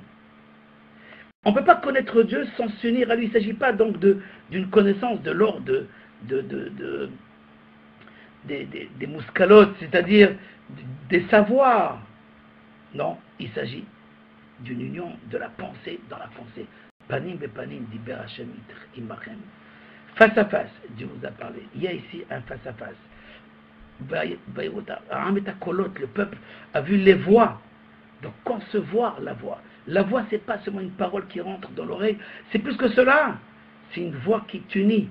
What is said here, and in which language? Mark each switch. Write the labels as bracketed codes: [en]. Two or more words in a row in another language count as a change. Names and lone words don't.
[fr] On ne peut pas connaître Dieu sans s'unir à lui. Il ne s'agit pas donc d'une connaissance de l'ordre des mouscalotes, c'est-à-dire des savoirs. Non, il s'agit d'une union de la pensée dans la pensée. [he] פנים בפנים דיבר השם עמכם. [fr] Face à face, Dieu vous a parlé. Il y a ici un face à face. Le peuple a vu les voix. Donc concevoir la voix. La voix, ce n'est pas seulement une parole qui rentre dans l'oreille, c'est plus que cela. C'est une voix qui t'unit.